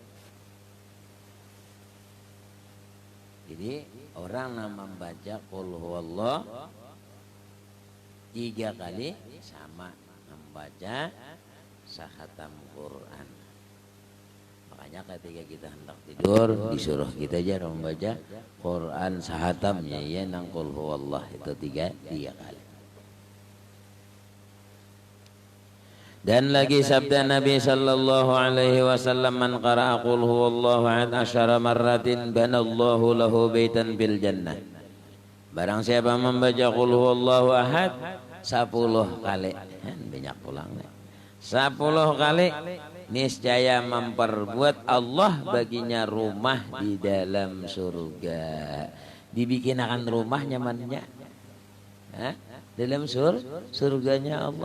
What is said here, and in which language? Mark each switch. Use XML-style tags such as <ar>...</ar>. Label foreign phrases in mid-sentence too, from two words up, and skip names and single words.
<bjn>Jadi orang yang membaca</bjn> <ar>قل هو الله</ar> <bjn>3 kali sama membaca sahatam Quran. Makanya ketika kita hendak tidur disuruh kita aja membaca Quran sahatamnya ya nang</bjn> <ar>قل هو الله</ar> <bjn>itu 3 kali. Dan lagi sabda Nabi</bjn> <ar>صلى الله عليه وسلم من قرأ قل هو الله أحد 10 مرات بنى الله له بيتا بالجنة.</ar> <bjn>Barang siapa membaca</bjn> <ar>قل هو الله أحد</ar> <bjn>10 kali, banyak pulang 10 kali, niscaya memperbuat Allah baginya rumah di dalam surga. Dibikin akan rumah nyamannya, dalam surganya Allah.</bjn>